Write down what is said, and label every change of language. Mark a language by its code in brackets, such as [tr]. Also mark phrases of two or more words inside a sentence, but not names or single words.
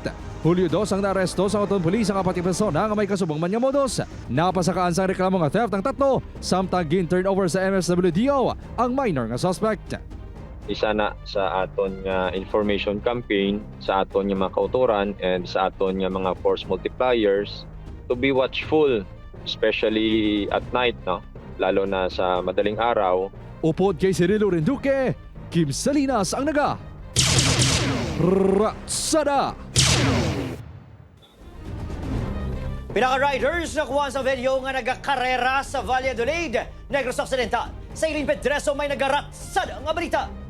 [hil] Hulyo 2 ang naaresto sa Oton Police ang 4 persona nga may kasubong man nga modus. Napasakaan sa reklamo nga theft ang 3, samtang gin-turnover sa MSWDO ang minor nga suspect. Isa na sa aton nga [en] information campaign, [hil] sa aton nga mga kauturan and sa aton nga mga [en] force multipliers to be watchful, especially at night, [hil] no? [tl] Lalo na sa madaling araw. [hil] Upod kay Cirilo Renduque, Kim Salinas ang naga. Ratsada! Pinaka-riders nakuha sa video nga nagakarera sa Valladolid. Negros Occidental. Sa Irene Pedreso may nagaratsada nga balita.